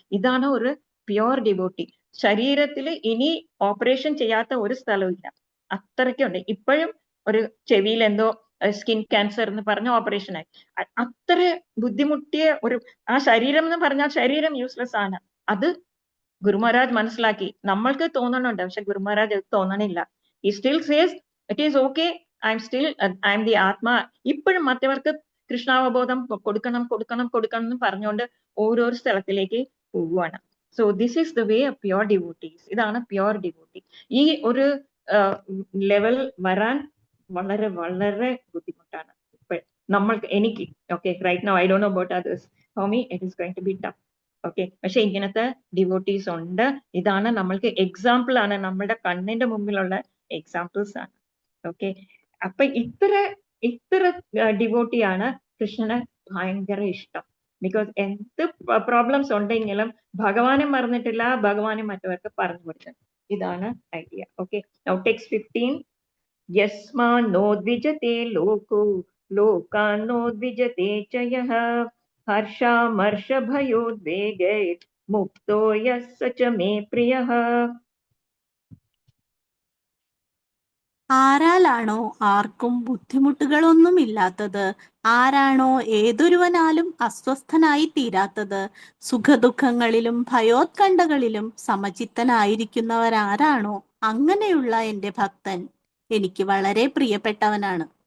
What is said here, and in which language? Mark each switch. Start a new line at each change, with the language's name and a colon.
Malayalam: ഇതാണ് ഒരു pure devotee. ശരീരത്തിൽ ഇനി ഓപ്പറേഷൻ ചെയ്യാത്ത ഒരു സ്ഥലവും ഇല്ല, അത്രയ്ക്കുണ്ട്. ഇപ്പോഴും ഒരു ചെവിയിൽ എന്തോ സ്കിൻ ക്യാൻസർ എന്ന് പറഞ്ഞ ഓപ്പറേഷൻ ആയി. അത്ര ബുദ്ധിമുട്ടിയ ഒരു ആ ശരീരം എന്ന് പറഞ്ഞാൽ ശരീരം യൂസ്ലെസ് ആണ്. അത് ഗുരു മഹാരാജ് മനസ്സിലാക്കി. നമ്മൾക്ക് തോന്നണുണ്ട്, പക്ഷെ ഗുരു മഹാരാജ് അത് തോന്നണില്ല.
English: He still says it is okay, I am the atma.
Malayalam: ഇപ്പോഴും മറ്റവർക്ക് കൃഷ്ണാവബോധം കൊടുക്കണം എന്ന് പറഞ്ഞുകൊണ്ട് ഓരോരോ സ്ഥലത്തിലേക്ക് പോവുകയാണ്.
English: So this is the way of pure devotees.
Malayalam: ഇതാണ് പ്യുവർ ഡിവോട്ടി. ഈ ഒരു ലെവൽ വരാൻ വളരെ വളരെ ബുദ്ധിമുട്ടാണ്. നമ്മൾക്ക് എനിക്ക്
English: Okay right now I don't know about others, for me it is going to be tough.
Malayalam: Okay, പക്ഷെ ഇങ്ങനത്തെ ഡിവോട്ടീസ് ഉണ്ട്. ഇതാണ് നമ്മൾക്ക് എക്സാമ്പിൾ ആണ്, നമ്മുടെ കണ്ണിന്റെ മുമ്പിലുള്ള എക്സാമ്പിൾസ് ആണ്. ഓക്കെ, അപ്പൊ ഇത്ര ഡിവോട്ടിയാണ് കൃഷ്ണന് ഭയങ്കര ഇഷ്ടം. ബിക്കോസ് എന്ത് പ്രോബ്ലംസ് ഉണ്ടെങ്കിലും ഭഗവാനെ മറന്നിട്ടില്ല, ഭഗവാനെ മറ്റവർക്ക് പറഞ്ഞു കൊടുക്കണം. ഇതാണ് ഐഡിയ. Okay, now text 15.
Sanskrit: यस्मान्नोद्विजते लोको लोकान्नोद्विजते च यः हर्षामर्षभयोद्वेगैर्मुक्तो यः स च मे प्रियः.
Malayalam: ആരാലാണോ ആർക്കും ബുദ്ധിമുട്ടുകളൊന്നുമില്ലാത്തത്, ആരാണോ ഏതൊരുവനാലും അസ്വസ്ഥനായി തീരാത്തത്, സുഖദുഃഖങ്ങളിലും ഭയോത്കണ്ഠകളിലും സമചിത്തനായിരിക്കുന്നവരാരാണോ അങ്ങനെയുള്ള എന്റെ ഭക്തൻ എനിക്ക് വളരെ പ്രിയപ്പെട്ടവനാണ്.